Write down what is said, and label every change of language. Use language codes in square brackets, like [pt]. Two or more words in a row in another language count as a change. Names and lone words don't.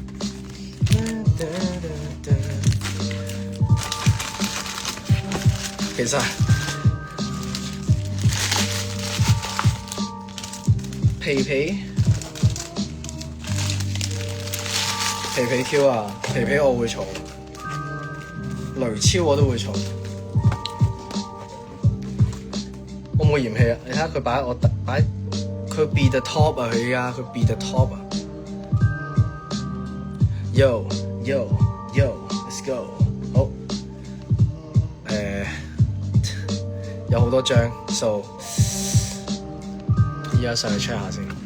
[yue] 其實皮皮 Q 啊，皮皮我會儲，雷超我都會儲。我冇嫌棄啊！你睇下佢擺佢 [en] be the top [yue] 啊！佢而家佢 [en] be the top [yue] 啊 ！ [en] Yo let's go！ [yue] 好，有好多張 ，so 依家上去 check 下先。